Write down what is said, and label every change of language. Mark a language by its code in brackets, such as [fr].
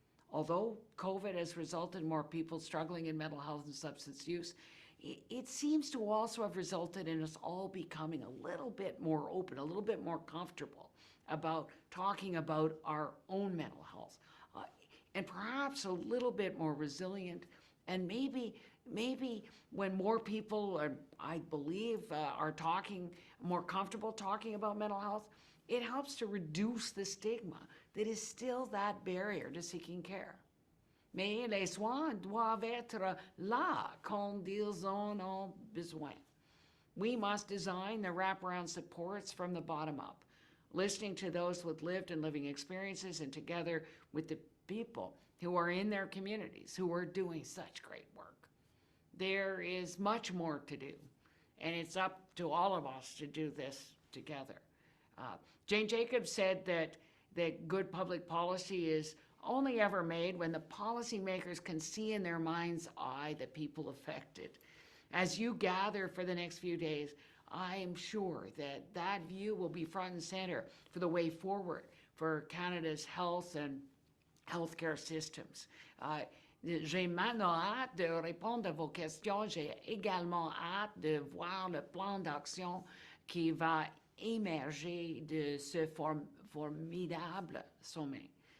[en] Although COVID has resulted in more people struggling in mental health and substance use, it seems to also have resulted in us all becoming a little bit more open, a little bit more comfortable about talking about our own mental health, and perhaps a little bit more resilient. And maybe when more people, I believe, are more comfortable talking about mental health, it helps to reduce the stigma that is still that barrier to seeking care. [fr] Mais les soins doivent être là quand ils en ont besoin. [en] We must design the wraparound supports from the bottom up, listening to those with lived and living experiences and together with the people who are in their communities who are doing such great work. There is much more to do, and it's up to all of us to do this together. Jane Jacobs said that good public policy is only ever made when the policymakers can see in their mind's eye the people affected. As you gather for the next few days, I am sure that that view will be front and center for the way forward for Canada's health and healthcare systems. [fr] J'ai maintenant hâte de répondre à vos questions. J'ai également hâte de voir le plan d'action qui va émerger de ce formidable sommet.